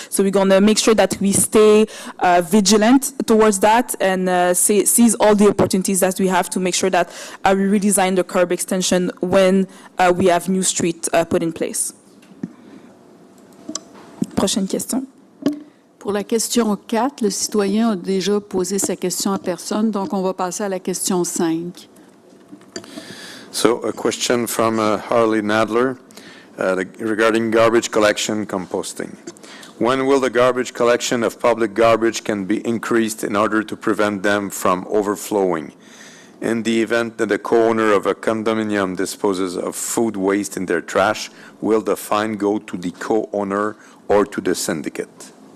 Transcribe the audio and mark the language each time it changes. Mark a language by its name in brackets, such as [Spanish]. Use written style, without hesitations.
[English] So we're going to make sure that we stay vigilant towards that and seize all the opportunities that we have to make sure that we redesign the curb extension when we have new street put in place. [French] Prochaine question. Pour la question 4, le citoyen a déjà posé sa question à personne, donc on va passer à la question 5. [English] So a question from Harley Nadler regarding garbage collection composting. When will the garbage collection of public garbage can be increased in order to prevent them from overflowing? In the event that the co-owner of a condominium disposes of food waste in their trash, will the fine go to the co-owner or to the syndicate?